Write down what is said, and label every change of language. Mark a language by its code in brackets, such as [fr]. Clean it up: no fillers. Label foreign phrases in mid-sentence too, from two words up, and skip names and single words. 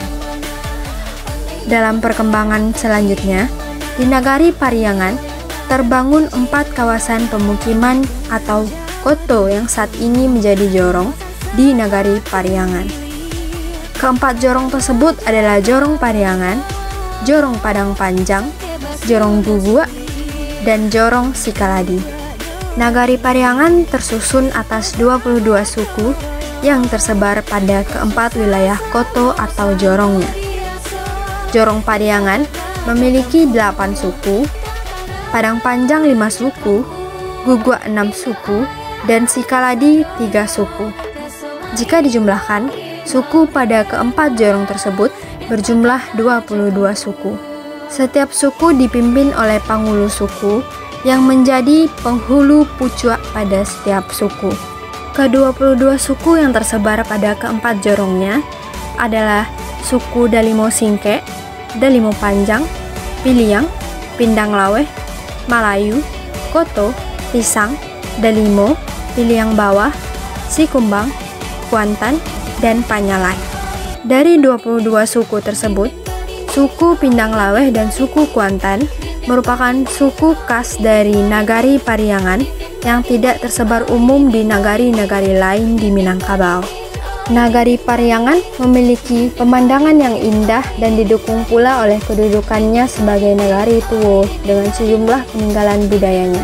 [id] Dalam perkembangan selanjutnya, di Nagari Pariangan terbangun 4 kawasan pemukiman atau koto yang saat ini menjadi jorong di Nagari Pariangan. Keempat jorong tersebut adalah Jorong Pariangan, Jorong Padang Panjang, Jorong Gugua, dan Jorong Sikaladi. Nagari Pariangan tersusun atas 22 suku yang tersebar pada keempat wilayah koto atau jorongnya. Jorong Pariangan memiliki 8 suku, Padang Panjang 5 suku, Gugua 6 suku, dan Sikaladi 3 suku. Jika dijumlahkan, suku pada keempat jorong tersebut berjumlah 22 suku. Setiap suku dipimpin oleh panghulu suku yang menjadi penghulu pucuk pada setiap suku. Ke-22 suku yang tersebar pada keempat jorongnya adalah suku Dalimo Singke, Dalimo Panjang, Piliang, Pindang Laweh, Malayu, Koto, Pisang, Dalimo, Piliang Bawah, Sikumbang, Kuantan, dan Panyalai. Dari 22 suku tersebut, suku Pindang Laweh dan suku Kuantan merupakan suku khas dari Nagari Pariangan yang tidak tersebar umum di nagari-nagari lain di Minangkabau. Nagari Pariangan memiliki pemandangan yang indah dan didukung pula oleh kedudukannya sebagai nagari tua dengan sejumlah peninggalan budayanya.